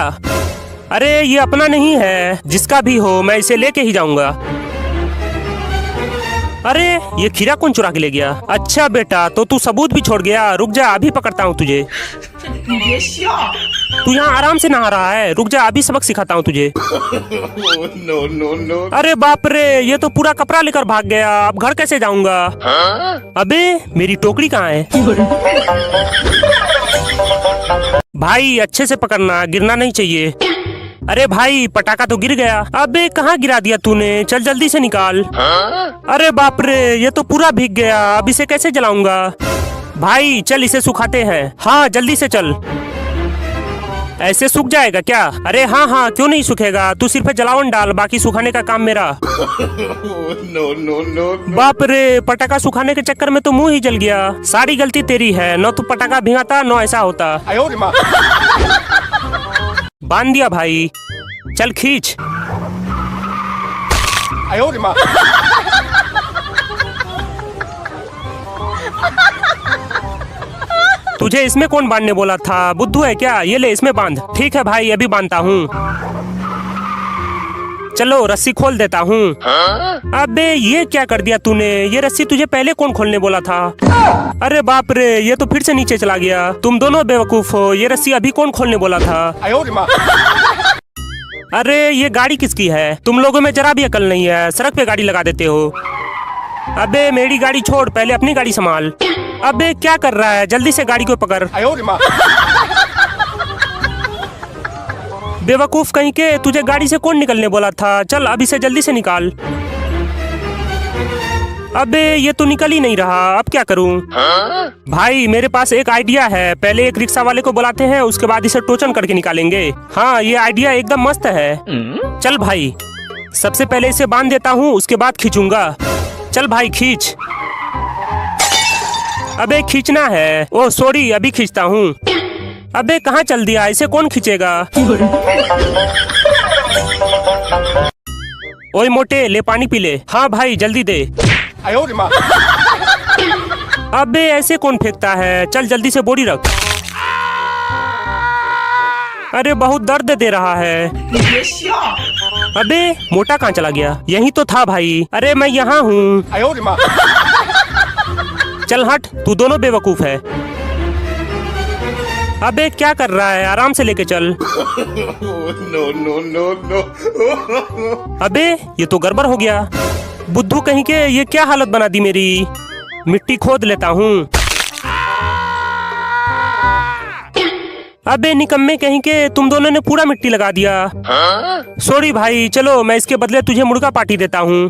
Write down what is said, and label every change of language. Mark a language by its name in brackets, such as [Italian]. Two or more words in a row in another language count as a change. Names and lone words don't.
[Hindi] अरे ये अपना नहीं है, जिसका भी हो मैं इसे लेके ही जाऊंगा। अरे ये खीरा कौन चुरा के ले गया? अच्छा बेटा, तो तू सबूत भी छोड़ गया। रुक जा, अभी पकड़ता हूँ तुझे। [Chinese] 你别笑。 [Hindi] तू यहाँ आराम से नहा रहा है, रुक जा अभी सबक सिखाता हूँ तुझे। [English] Oh, no, no, no. [Hindi] अरे बाप रे, ये तो पूरा कपड़ा लेकर भाग गया। अब घर कैसे जाऊंगा? अबे मेरी टोकरी कहाँ है? भाई अच्छे से पकड़ना, गिरना नहीं चाहिए। अरे भाई पटाखा तो गिर गया। अबे कहाँ गिरा दिया तूने? चल जल्दी से निकाल। अरे बाप रे, ये तो पूरा भीग गया। अब इसे कैसे जलाऊंगा? भाई चल इसे सुखाते हैं। हाँ जल्दी से चल। ऐसे सूख जाएगा क्या? अरे हाँ हाँ, क्यों नहीं सूखेगा। तू सिर्फ जलावन डाल, बाकी सुखाने का काम मेरा। Oh, no, no, no, no. बाप रे, पटाखा सुखाने के चक्कर में तो मुंह ही जल गया। सारी गलती तेरी है, न तू पटाखा भिगाता न ऐसा होता। [Chinese] 哎呦我的妈！ [Hindi] बांध दिया भाई, चल खींच। [Chinese] 哎呦我的妈！ [Hindi] तुझे इसमें कौन बांधने बोला था? बुद्धू है क्या? ये ले इसमें बांध। ठीक है भाई, अभी बांधता हूँ। चलो रस्सी खोल देता हूँ। अबे ये क्या कर दिया तूने? ये रस्सी तुझे पहले कौन खोलने बोला था? अरे बाप रे, ये तो फिर से नीचे चला गया। तुम दोनों बेवकूफ हो, ये रस्सी अभी कौन खोलने बोला था? [Chinese] 哎呦我的妈！ [Hindi] अरे ये गाड़ी किसकी है? तुम लोगों में जरा भी अकल नहीं है, सड़क पे गाड़ी लगा देते हो। अबे मेरी गाड़ी छोड़, पहले अपनी गाड़ी संभाल। अबे क्या कर रहा है? जल्दी से गाड़ी को पकड़। [Chinese] 哎呦我的妈！ [Hindi] बेवकूफ कहीं के, तुझे गाड़ी से कौन निकलने बोला था? चल अब इसे जल्दी से निकाल। अबे ये तो निकल ही नहीं रहा, अब क्या करूं? भाई मेरे पास एक आइडिया है। पहले एक रिक्शा वाले को बुलाते हैं, उसके बाद इसे टोचन करके निकालेंगे। हाँ ये आइडिया एकदम मस्त है। चल भाई, सबसे पहले इसे बांध देता हूँ, उसके बाद खींचूंगा। चल भाई खींच। अबे खींचना है। [English] oh sorry, [Hindi] अभी खींचता हूँ। अबे कहाँ चल दिया? इसे कौन खींचेगा? ओए मोटे, ले पानी पी ले। हाँ भाई जल्दी दे। [Chinese] 哎呦我的妈！ [Hindi] अबे ऐसे कौन फेंकता है? चल जल्दी से बोरी रख। अरे बहुत दर्द दे रहा है। [Chinese] 你别笑。 [Hindi] अबे मोटा कहाँ चला गया? यही तो था भाई। अरे मैं यहाँ हूँ। [Chinese] 哎呦我的妈！ [Hindi] चल हट, तू दोनों बेवकूफ है। अबे क्या कर रहा है? आराम से लेके चल। [English] Oh, no, no, no, no. [Hindi] अबे ये तो गड़बड़ हो गया। बुद्धू कहीं के, ये क्या हालत बना दी मेरी। मिट्टी खोद लेता हूँ। अबे निकम्मे कहीं के, तुम दोनों ने पूरा मिट्टी लगा दिया। सॉरी भाई, चलो मैं इसके बदले तुझे मुर्गा पार्टी देता हूँ।